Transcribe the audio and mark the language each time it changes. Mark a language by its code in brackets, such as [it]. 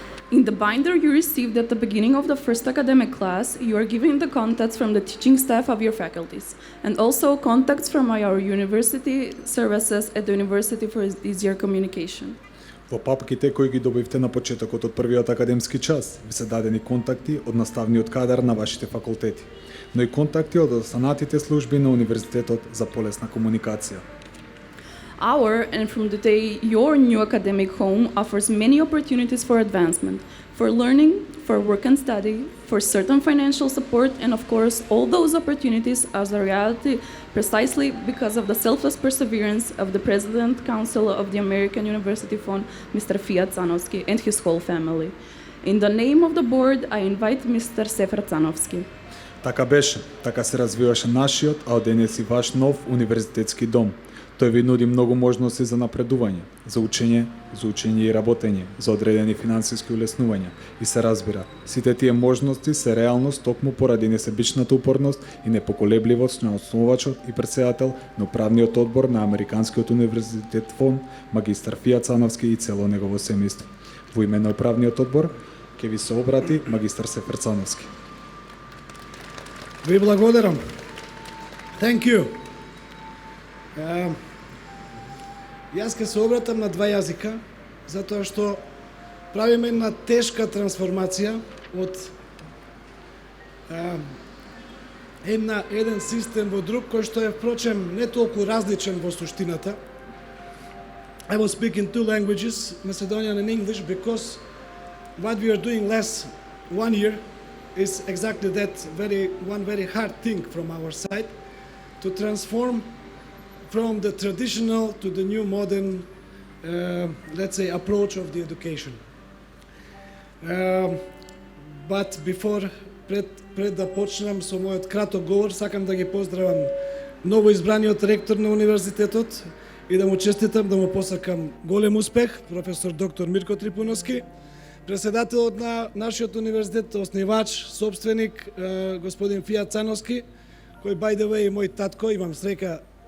[en] In the binder you received at the beginning of the first academic class, you are given the contacts from the teaching staff of your faculties, and also contacts from our university services at the university for easier communication. [mk] Во папките кои ги добивте на почетокот од првиот академски час, ви се дадени контакти од наставниот кадар на вашите факултети, но и контакти од останатите служби на универзитетот за полесна комуникација. [en] Our, and from the day your new academic home, offers many opportunities for advancement, for learning, for work and study, for certain financial support, and of course, all those opportunities as a reality precisely because of the selfless perseverance of the President Council of the American University Fund, Mr. Fiat Tsanovsky, and his whole family. In the name of the board, I invite Mr. Sefer Tsanovsky. [mk] Така беше, така се развиваше нашиот, а од денес и ваш нов универзитетски дом. Тој ви нуди многу можности за напредување, за учење и работење, за одредени финансиски улеснувања. И се разбира, сите тие можности се реалност токму поради несебичната упорност и непоколебливост на основачот и претседател на управниот одбор на Американскиот универзитет Фон, магистар Фиат Тсановски и цело негово семејство. Во име на управниот одбор ќе ви се обрати магистар Сефер Тсановски. Ви благодарам. [en] Thank you. [mk] Јас ќе се обратам на 2 јазика, затоа што правиме една тешка трансформација од еден систем во друг, кој што е впрочем не толку различен во суштината. [en] I will speak in 2 languages, Macedonian and English, because what we are doing last 1 year is exactly that one very hard thing from our side, to transform from the traditional to the new modern, let's say, approach of the education. But before, [mk] пред да почнам со мојот краток говор, сакам да ги поздравам новоизбраниот ректор на универзитетот и да му честитам, да му посакам голем успех, професор доктор Мирко Трипуновски, председателот на нашиот универзитет, основач, собственик, господин Фиат Тсановски, кој, [en] by the way, [mk] мој татко, имам среќа